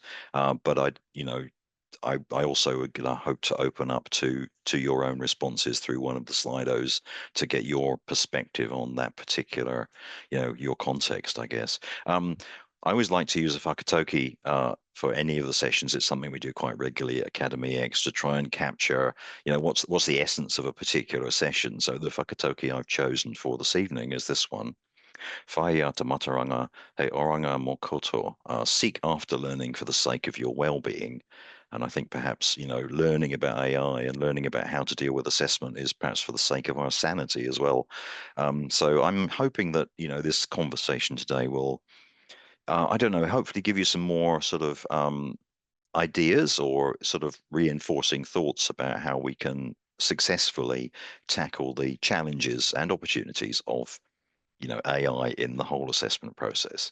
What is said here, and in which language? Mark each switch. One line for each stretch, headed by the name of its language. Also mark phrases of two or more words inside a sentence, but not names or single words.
English: But I also hope to open up to your own responses through one of the Slidos to get your perspective on that particular, your context, I guess. I always like to use a whakatauki for any of the sessions. It's something we do quite regularly at Academy X to try and capture, what's the essence of a particular session. So the whakatauki I've chosen for this evening is this one.
Māori: Whai a te mataranga he oranga mō koto.
English: Seek after learning for the sake of your well-being. And I think perhaps, learning about AI and learning about how to deal with assessment is perhaps for the sake of our sanity as well. So I'm hoping that, this conversation today will, I don't know, hopefully give you some more sort of ideas or sort of reinforcing thoughts about how we can successfully tackle the challenges and opportunities of, AI in the whole assessment process.